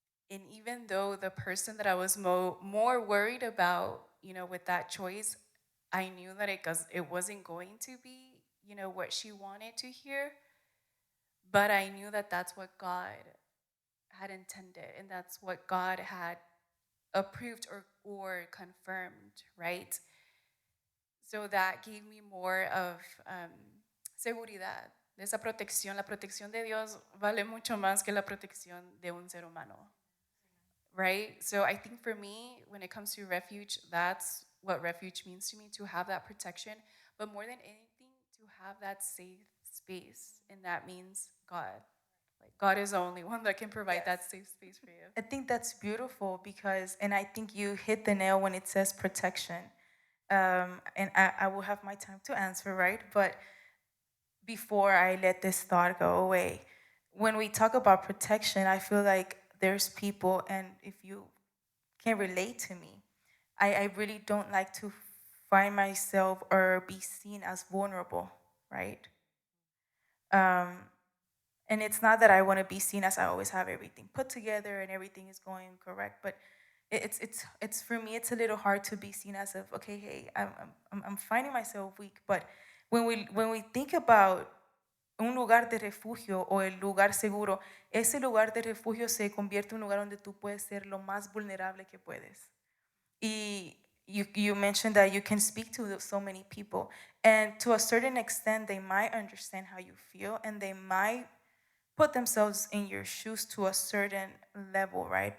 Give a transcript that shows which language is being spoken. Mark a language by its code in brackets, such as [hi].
[en] And even though the person that I was more worried about, with that choice, I knew that it wasn't going to be, what she wanted to hear. But I knew that that's what God had intended, and that's what God had approved or confirmed, right? So that gave me more of seguridad, [es] de esa protección. La protección de Dios vale mucho más que la protección de un ser humano, right? [en] So I think for me, when it comes to refuge, that's what refuge means to me, to have that protection, but more than anything, to have that safe space. And that means God. Like, God is the only one that can provide that safe space for you. I think that's beautiful because, and I think you hit the nail when it says protection. And I will have my time to answer, right? But before I let this thought go away, when we talk about protection, I feel like there's people, and if you can relate to me, I really don't like to find myself or be seen as vulnerable, right? Um, and it's not that I want to be seen as I always have everything put together and everything is going correct, but it's for me it's a little hard to be seen as of okay, hey, I'm finding myself weak. But when we think about [es] un lugar de refugio o el lugar seguro, ese lugar de refugio se convierte en un lugar donde tú puedes ser lo más vulnerable que puedes. [en] Y you mentioned that you can speak to so many people, and to a certain extent, they might understand how you feel, and they might put themselves in your shoes to a certain level, right?